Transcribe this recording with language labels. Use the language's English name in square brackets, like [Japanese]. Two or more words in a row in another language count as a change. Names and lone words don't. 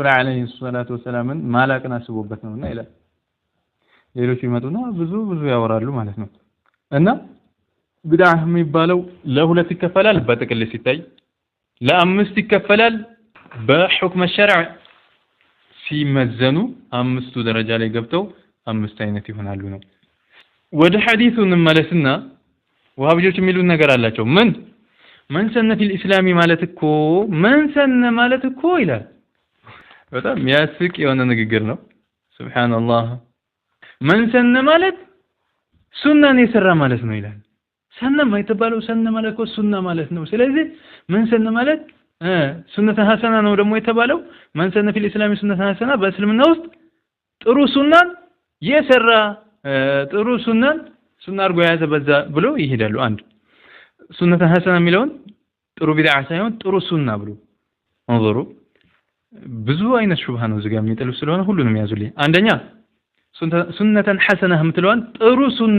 [Arabic] عليه الصلاة والسلام [Amharic] ማላቅን አስቦበት ነውና ይላል ሌሎች ይመጡና ብዙ ያወራሉ ማለት ነው እና ቢድዓ የሚባለው ለሁለት ይከፈላል በጥቅል ሲታይ ለአምስት ይከፈላል በሁክም الشرع ሲመዘኑ አምስቱ ደረጃ ላይ ገብተው አምስት አይነት ይሆናሉ ነው ወደ ሐዲሱ እንመለስና ወሃቢጆች የሚሉት ነገር አላቸው [Arabic] من سن في الإسلام [Amharic] ማለት እኮ ይላል በጣም ያስቅ የሆነ ንግግር ነው ሱብሃንአላህ [Arabic] من سن [Amharic] ማለት ሱናን የሰራ ማለት ነው ይላል ሰነ ማይተባለው ሰነ ማለት እኮ ሱና ማለት ነው ስለዚህ [Arabic] من سن [Amharic] ማለት [Arabic] سنة حسنة [Amharic] ነው ደግሞ የተባለው [Arabic] من سن في الإسلام سنة حسنة [Amharic] በእስልምና ውስጥ ጥሩ ሱናን የሰራ ጥሩ ሱና አርጎ ያዘ በዛ ብሎ ይሄዳሉ አንድ [Arabic] سنة حسنة [Amharic] የሚለውን ጥሩ ቢድዓ ሳይሆን ጥሩ ሱና ብሎ انظروا ብዙ አይነት ሹብሃ ነው እዚህ ጋር የሚጥሉ ስለሆነ ሁሉንም ያዙልኝ አንደኛ [Arabic] سنة حسنة [Amharic] የምትለዋን ጥሩ ሱና